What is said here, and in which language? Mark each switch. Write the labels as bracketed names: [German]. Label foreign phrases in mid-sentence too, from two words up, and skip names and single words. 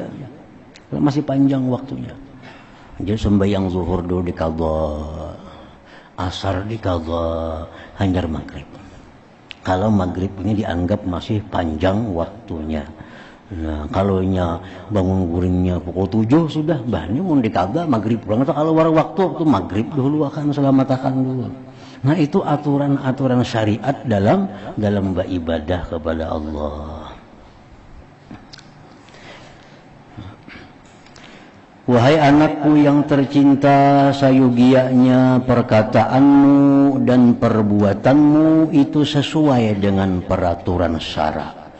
[Banjar] Masih panjang waktunya. Jadi sembahyang zuhur dulu diqadha, asar diqadha, hanjar maghrib. Kalau maghrib ini dianggap masih panjang waktunya. Nah, kalau bangun guringnya pukul 7 sudah, bahnya mau diqadha maghrib pulang. Atau kalau war waktu itu maghrib dulu akan selamatakan dulu. [Indonesian] Nah, itu aturan-aturan syariat dalam beribadah kepada Allah. Wahai anakku yang tercinta, sayugianya perkataanmu dan perbuatanmu itu sesuai dengan peraturan syara.